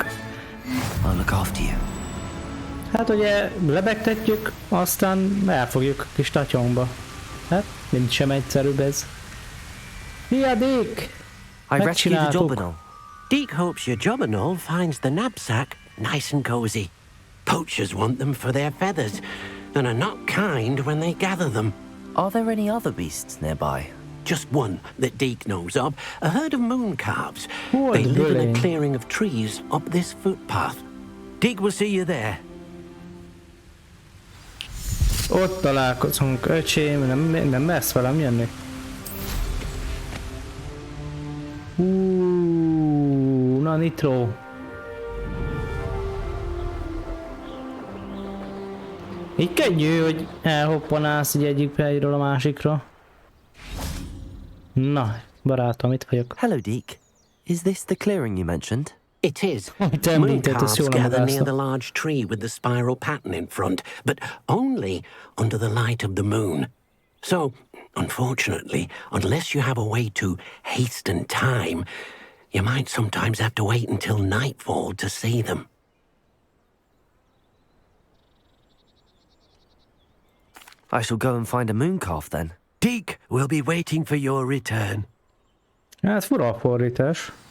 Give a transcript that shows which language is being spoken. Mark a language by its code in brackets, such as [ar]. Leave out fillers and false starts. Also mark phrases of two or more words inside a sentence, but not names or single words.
[en] I'll look after you. [hu] Hát ugye lebegtetjük, aztán elfogjuk a kis tatyónkba. Hát, mint sem egyszerűbb ez. Mi a Dick? [en] I rescued the Jobberknoll. Deke hopes your jobberknoll finds the knapsack nice and cozy. Poachers want them for their feathers, and are not kind when they gather them. Are there any other beasts nearby? Just one that Deke knows of, a herd of moon calves. What They live in bullying. a clearing of trees up this footpath. Deke will see you there. [hu] Ott találkozunk, öcsém, nem mersz velem jönni. Na nitro. Így könnyű, hogy elhoppanálsz így egyik helyről a másikra. Na, barátom, itt vagyok. [en] Hello, Deke. Is this the clearing you mentioned? It is. [hu] Amit [en] Moon [hu] említett, ez [en] calves [hu] jól [en] gather near [hu] megállsz. [en] the large tree with the spiral pattern in front, but only under the light of the moon. So, unfortunately, unless you have a way to hasten time, you might sometimes have to wait until nightfall to see them. I shall go and find a moon calf then. Deke will be waiting for your return. [hu] Hát fura a fordítás.